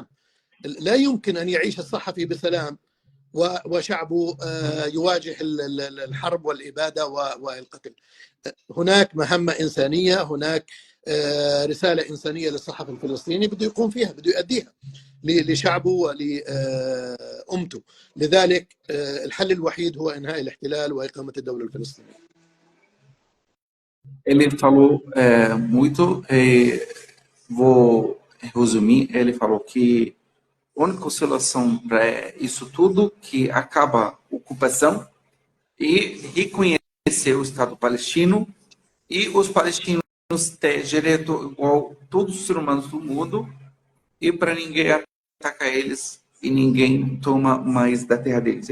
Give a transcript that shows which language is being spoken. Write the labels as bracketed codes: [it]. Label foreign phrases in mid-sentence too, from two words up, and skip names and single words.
[ar] لا يمكن أن يعيش الصحفي بسلام وشعبه يواجه الحرب والإبادة والقتل. هناك مهمة إنسانية، هناك رسالة إنسانية للصحفي الفلسطيني بده يقوم فيها، بده يؤديها لشعبه ولأمته. لذلك الحل الوحيد هو إنهاء الاحتلال وإقامة الدولة الفلسطينية. [pt] Ele falou muito, vou resumir. Ele falou que a única solução para isso tudo que acaba a ocupação e reconhecer o Estado palestino e os palestinos ter direito igual a todos os seres humanos do mundo e para ninguém atacar eles e ninguém toma mais da terra deles.